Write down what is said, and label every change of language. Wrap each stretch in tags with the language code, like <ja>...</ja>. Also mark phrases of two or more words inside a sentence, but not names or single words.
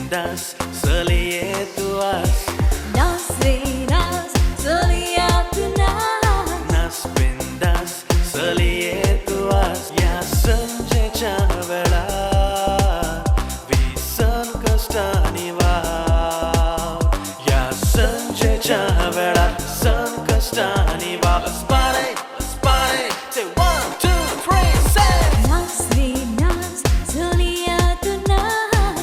<kok>nas, sălie tu as. Nas nas, solia tu nas. Nas bindas, sălie tu as. या संजेच्या वेळात विसन कष्टानी वाव. या संजेच्या वेळात सन कष्टानी वाव.</kok> <en>Let's party, say 1, 2, 3, say.</en> <kok>Nas nas, solia tu nas.</kok>